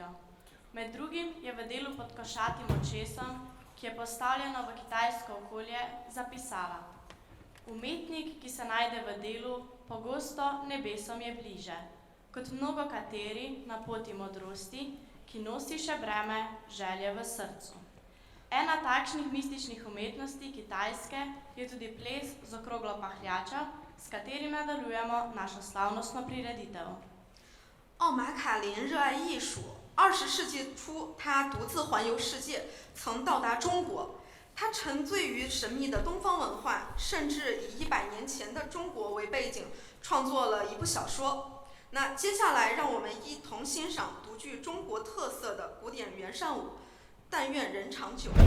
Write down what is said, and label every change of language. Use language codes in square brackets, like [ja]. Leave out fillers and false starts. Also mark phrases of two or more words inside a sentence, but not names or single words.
[sl] Med drugim je v delu Pod košatim očesom, ki je postavljeno v kitajsko okolje, zapisala: Umetnik, ki se najde v delu, pogosto nebesom je bliže, kot mnogo kateri na poti modrosti, ki nosi še breme želje v srcu. Ena takšnih mističnih umetnosti Kitajske je tudi ples z okroglo pahljačo, s katerim nadaljujemo našo slavnostno prireditev. [zh] 奥马卡林热爱艺术，20世纪初，他独自环游世界，曾到达中国。他沉醉于神秘的东方文化，甚至以100年前的中国为背景，创作了一部小说。那接下来，让我们一同欣赏独具中国特色的古典原善舞《但愿人长久》。